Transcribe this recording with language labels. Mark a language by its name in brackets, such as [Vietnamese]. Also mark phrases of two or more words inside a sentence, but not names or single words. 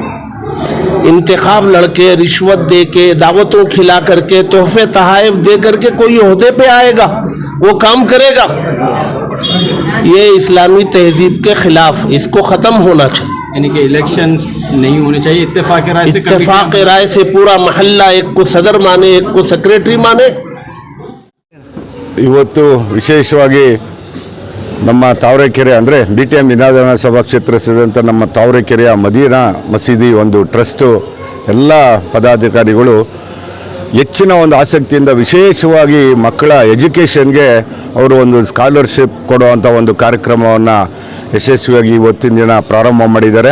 [Hindi] इंतखाब लड़के, रिश्वत दे के, दावतों खिला करके, तोहफे तहाइफ दे करके कोई ओहदे पे आएगा, वो काम करेगा। ये इस्लामी तहजीब के ख़िलाफ़, इसको ख़त्म होना चाहिए। यानी कि इलेक्शंस नहीं होने चाहिए, इत्तेफाक राय से, इत्तेफाक राय से पूरा महल्ला एक को सदर माने, एक को सेक्रेटरी माने। [Kannada] ಇವತ್ತು ವಿಶೇಷವಾಗಿ ನಮ್ಮ ತಾವರೆಕೆರೆ ಅಂದರೆ BTM ವಿಧಾನಸಭಾ ಸಭಾ ಕ್ಷೇತ್ರ ಸೇರಿದಂಥ ನಮ್ಮ ತಾವರೆಕೆರೆಯ ಮದೀನಾ ಮಸೀದಿ ಒಂದು ಟ್ರಸ್ಟು ಎಲ್ಲ ಪದಾಧಿಕಾರಿಗಳು ಹೆಚ್ಚಿನ ಒಂದು ಆಸಕ್ತಿಯಿಂದ ವಿಶೇಷವಾಗಿ ಮಕ್ಕಳ ಎಜುಕೇಷನ್ಗೆ ಅವರು ಒಂದು ಸ್ಕಾಲರ್ಶಿಪ್ ಕೊಡುವಂಥ ಒಂದು ಕಾರ್ಯಕ್ರಮವನ್ನು ಯಶಸ್ವಿಯಾಗಿ ಇವತ್ತಿನ ದಿನ ಪ್ರಾರಂಭ ಮಾಡಿದ್ದಾರೆ.